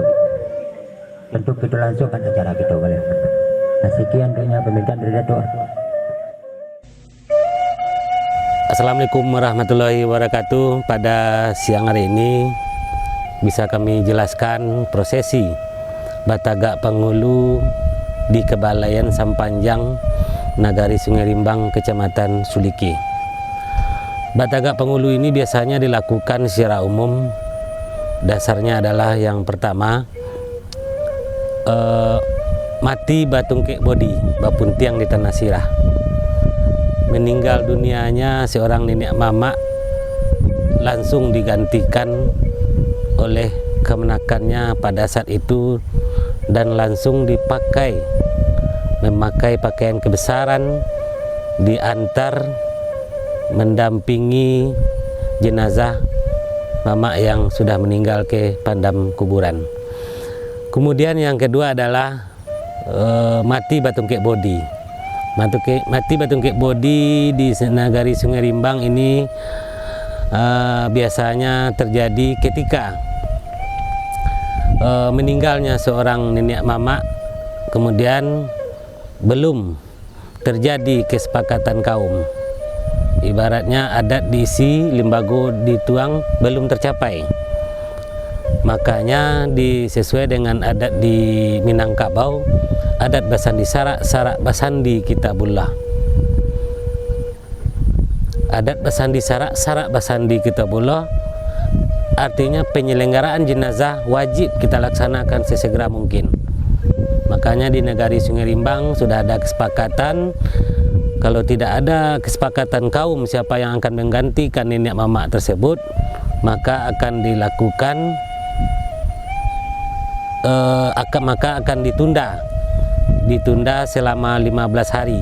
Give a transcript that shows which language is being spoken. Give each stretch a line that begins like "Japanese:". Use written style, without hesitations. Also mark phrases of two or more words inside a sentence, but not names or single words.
Indonesian: Tentu kita langsung pada acara kita boleh. Nah, sekian doanya permintaan dari Datuk.
Arabic: Assalamualaikum warahmatullahi wabarakatuh.
Indonesian: Pada siang hari ini bisa kami jelaskan prosesi Batagak Pangulu di Kebalaian Sampanjang, Nagari Sungai Rimbang, Kecamatan Suliki. Batagak Pangulu ini biasanya dilakukan secara umum. Dasarnya adalah yang pertama,
Minangkabau: mati batungkek bodi, bapuntiang di tanah sirah.
Indonesian: Meninggal dunianya seorang nenek mama langsung digantikan oleh kemenakannya pada saat itu dan langsung memakai pakaian kebesaran, diantar mendampingi jenazah mama yang sudah meninggal ke pandam kuburan. Kemudian yang kedua adalah
Minangkabau: mati batungkek bodi. Mati batungkek bodi
Indonesian: di Nagari Sungai Rimbang ini biasanya terjadi ketika meninggalnya seorang nenek mama, kemudian belum terjadi kesepakatan kaum. Ibaratnya
Minangkabau: adat diisi, limbago dituang,
Indonesian: belum tercapai. Makanya sesuai dengan adat di Minangkabau,
Minangkabau: adat basandi sarak, sarak basandi kitabullah. Adat basandi sarak, sarak basandi kitabullah
Indonesian: artinya penyelenggaraan jenazah wajib kita laksanakan sesegera mungkin. Makanya di Nagari Sungai Rimbang sudah ada kesepakatan, kalau tidak ada kesepakatan kaum siapa yang akan menggantikan nenek mama tersebut, maka akan dilakukan maka akan ditunda selama 15 hari.